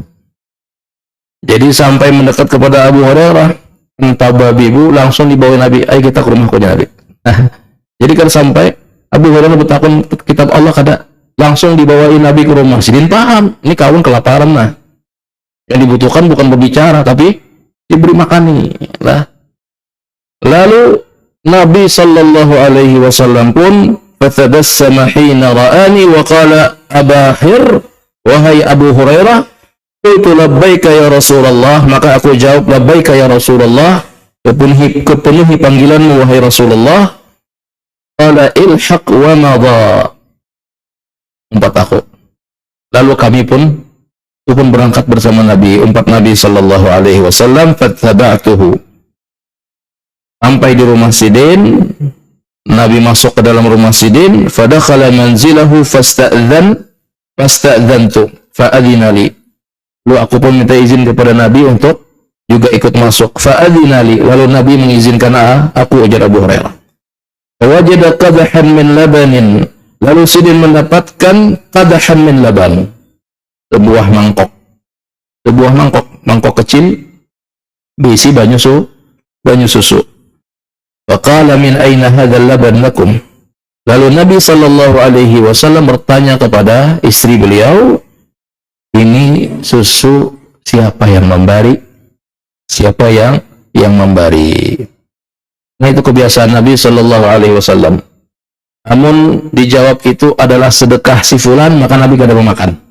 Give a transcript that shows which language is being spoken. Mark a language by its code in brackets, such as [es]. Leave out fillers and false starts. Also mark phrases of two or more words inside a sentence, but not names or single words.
[id] Jadi sampai mendekat kepada Abu Hurairah, entah babibu, langsung dibawa Nabi, ayo kita ke rumahku Nabi. Jadi kan sampai Abu Hurairah bertakun kitab Allah, kada langsung dibawain Nabi ke rumah. Sidin paham, ini kawan kelaparan lah. Yang dibutuhkan bukan berbicara, tapi diberi makani lah. Lalu Nabi [ar] صلى الله عليه وسلم [id] pun [ar] فتبسم حين رآني وقال أباهر, [id] wahai Abu Hurairah, itu [ar] لبيك يا رسول الله. [id] Maka aku jawab, [ar] لبيك يا رسول الله, [id] kepenuhi panggilanmu wahai Rasulullah. [ar] قال الحق ومضى. [id] Umpat aku. Lalu kami pun berangkat bersama Nabi, umpat Nabi [ar] صلى الله عليه وسلم. فاتبعته. [id] Sampai di rumah Sidin, Nabi masuk ke dalam rumah Sidin. [ar] فدخل منزله فاستأذنت فأذن لي. [id] Lalu aku pun minta izin kepada Nabi untuk juga ikut masuk. [ar] فأذن لي. [id] Lalu Nabi mengizinkan aku, ujar Abu Hurairah. [ar] وجد قدحا من لبن. [id] Lalu Sidin mendapatkan [ar] قدحا من لبن, [id] sebuah mangkok kecil berisi banyu susu. [ar] فقال من أين هذا اللبن لكم. [id] Lalu Nabi [ar] صلى الله عليه وسلم [id] bertanya kepada istri beliau, ini susu siapa yang memberi? Siapa yang memberi? Nah, itu kebiasaan Nabi [ar] صلى الله عليه وسلم. [id] Namun dijawab itu adalah sedekah si fulan, maka Nabi kada memakan.